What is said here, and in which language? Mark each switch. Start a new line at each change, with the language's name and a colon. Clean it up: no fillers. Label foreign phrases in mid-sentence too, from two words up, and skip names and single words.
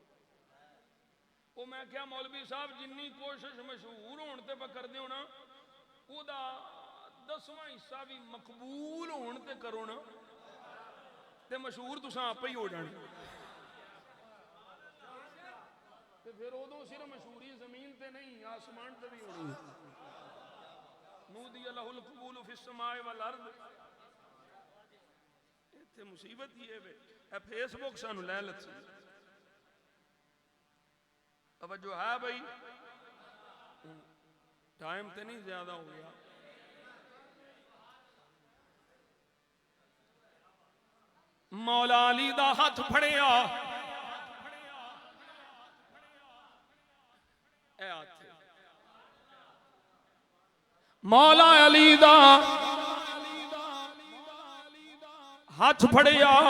Punjabi: او میں کیہا مولوی صاحب جنی کوشش مشہور ہون تے کردے او نا، اوہدا دسواں حصہ بھی مقبول ہون تے کرو نا، تے مشہور تساں آپے ای ہو جانا. تے فیر اودوں صرف مشہوری زمین تے نئیں اسمان تے بھی ہونی.
Arabic: نودي له القبول في السماء والأرض.
Punjabi: ایتھے مصیبت ای اے وے فیس بک سانوں لے لتسی.
Urdu: اب جو ہے بھائی ٹائم تے نہیں زیادہ ہو گیا.
Punjabi: مولا علی دا ہتھ پھڑیا، مولا علی دا ہتھ پھڑیا.